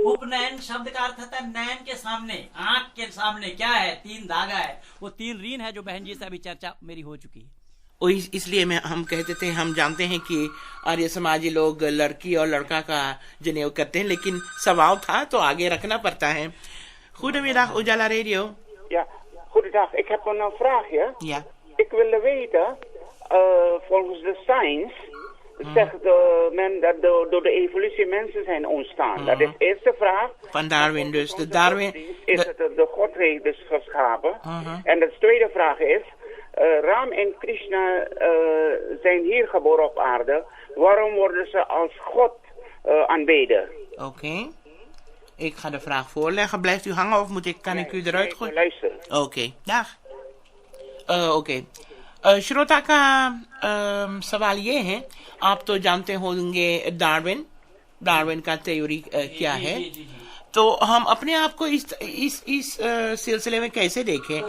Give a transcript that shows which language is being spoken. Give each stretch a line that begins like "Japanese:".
Hindi: उपनयन शब्द का अर्थ होता है नयन के सामने, आंख के सामने क्या है, 3 धागा है, वो 3 ऋण है, जो बहन जी से अभी चर्चा मेरी हो चुकी है। इसलिए हम कहते थे, हम जानते हैं कि आर्य समाजी लोग लड़की और लड़का का जनेऊ करते हैं, लेकिन सवाल था तो आगे रखना पड़ता है।
Dutch: Goedemiddag, Ujala Radio. Ja, goedendag. Ik heb een vraagje. Ja. Ik wilde weten, volgens de science, zegt men dat door de evolutie mensen zijn ontstaan. Dat is de eerste vraag. Van Darwin dus. De Darwin... Is het de godheid dus geschapen? En de tweede vraag is, Ram en Krishna zijn hier geboren op aarde. Waarom worden ze als God aanbeden? Oké. Ik ga de vraag voorleggen. Blijft u hangen of kan ik u eruit gooien? Luister.
Hindi: Okay okay श्रोता का सवाल ये है, आप तो जानते होंगे Darwin का थ्योरी क्या है, तो हम अपने आप को इस सिलसिले में कैसे देखें?